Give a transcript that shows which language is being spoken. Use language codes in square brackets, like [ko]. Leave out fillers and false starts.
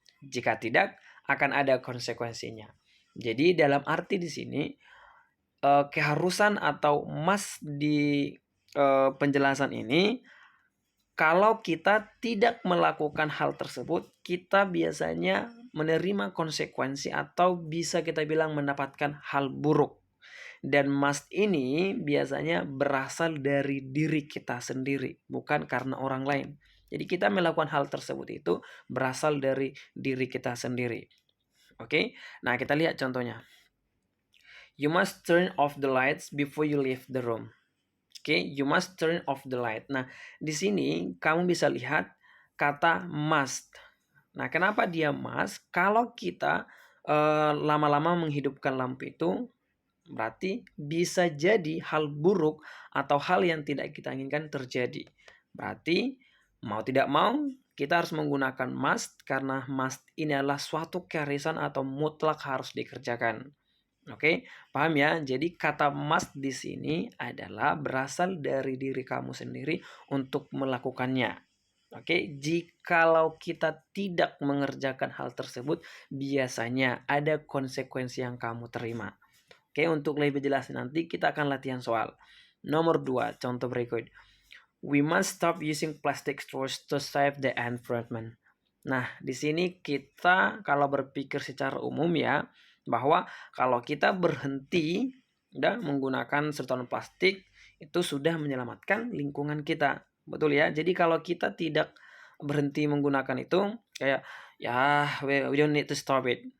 [id] Jika tidak, akan ada konsekuensinya. Jadi dalam arti di sini keharusan atau must di penjelasan ini, kalau kita tidak melakukan hal tersebut, kita biasanya menerima konsekuensi atau bisa kita bilang mendapatkan hal buruk. Dan must ini biasanya berasal dari diri kita sendiri, bukan karena orang lain. Jadi kita melakukan hal tersebut itu berasal dari diri kita sendiri. Oke, nah kita lihat contohnya. [en] You must turn off the lights before you leave the room. Oke, you must turn off the light. [id] Nah, di sini kamu bisa lihat kata must. Nah, kenapa dia must? Kalau kita lama-lama menghidupkan lampu itu, berarti bisa jadi hal buruk atau hal yang tidak kita inginkan terjadi. Berarti mau tidak mau kita harus menggunakan must karena must ini adalah suatu keharusan atau mutlak harus dikerjakan. Oke, paham ya? Jadi kata must di sini adalah berasal dari diri kamu sendiri untuk melakukannya. Oke, jikalau kita tidak mengerjakan hal tersebut, biasanya ada konsekuensi yang kamu terima. Oke, untuk lebih jelas nanti kita akan latihan soal. Nomor 2, contoh berikut. [en] We must stop using plastic straws to save the environment. [id] Nah, di sini kita kalau berpikir secara umum ya, bahwa kalau kita berhenti menggunakan sedotan plastik itu sudah menyelamatkan lingkungan kita. Betul ya? Jadi kalau kita tidak berhenti menggunakan itu kayak ya [en] we don't need to stop it.